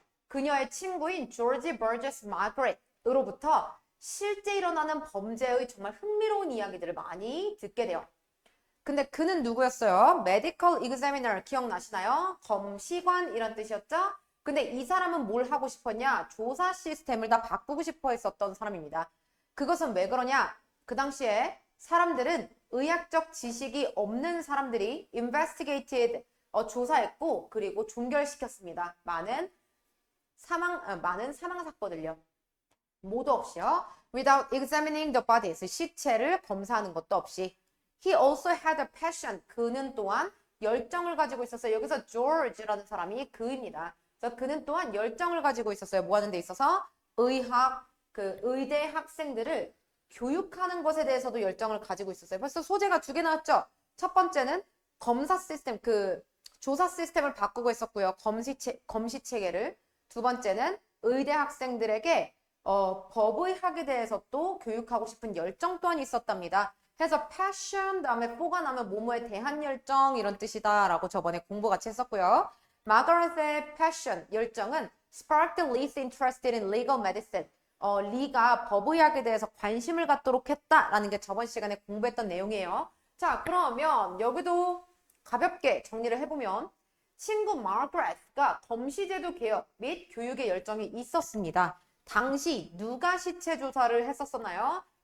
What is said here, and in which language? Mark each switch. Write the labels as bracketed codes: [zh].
[ko] 그녀의 친구인 조지 버저스 마그렛으로부터 실제 일어나는 범죄의 정말 흥미로운 이야기들을 많이 듣게 돼요. 근데 그는 누구였어요? Medical Examiner 기억나시나요? 검시관 이런 뜻이었죠? 근데 이 사람은 뭘 하고 싶었냐? 조사 시스템을 다 바꾸고 싶어 했었던 사람입니다. 그것은 왜 그러냐? 그 당시에 사람들은 의학적 지식이 없는 사람들이 investigated, 조사했고 그리고 종결시켰습니다. 많은 사망 사건을요. 모두 없이요. [en] Without examining the bodies, [ko] 시체를 검사하는 것도 없이. [en] He also had a passion. [ko] 그는 또한 열정을 가지고 있었어요. 여기서 George라는 사람이 그입니다. 그래서 그는 또한 열정을 가지고 있었어요. 뭐 하는 데 있어서? 의대 학생들을 교육하는 것에 대해서도 열정을 가지고 있었어요. 벌써 소재가 두 개 나왔죠? 첫 번째는 검사 시스템, 조사 시스템을 바꾸고 있었고요. 검시 체계를. 두 번째는 의대 학생들에게 법의학에 대해서 또 교육하고 싶은 열정 또한 있었답니다. 해서 passion 다음에 for가 나면 뭐뭐에 대한 열정 이런 뜻이다 라고 저번에 공부 같이 했었고요. 마가렛의 passion, 열정은 [en] sparked Lee's interested in legal medicine. [ko] 리가 법의학에 대해서 관심을 갖도록 했다라는 게 저번 시간에 공부했던 내용이에요. 자, 그러면 여기도 가볍게 정리를 해보면 친구 마그렛가 검시제도 개혁 및 교육의 열정이 있었습니다. 당시 누가 시체 조사를 했었었나요?